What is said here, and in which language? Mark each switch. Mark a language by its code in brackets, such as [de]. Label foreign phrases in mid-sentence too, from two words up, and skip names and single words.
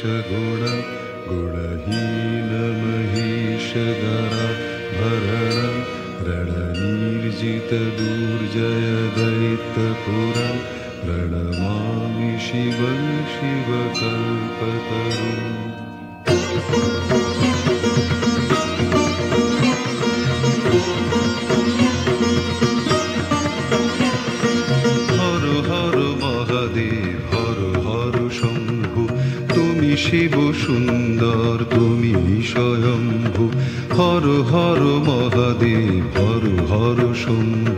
[sa] गुण गुणहीन महेश दरा भरण रणनीर्जित दुर्जय दैत्यपुरं प्रणमामि शिवं शिवकल्पतरुम्। [bn] শিব সুন্দর তুমি স্বয়ম্ভু, হর হর মহাদেব হর হর শম্ভু।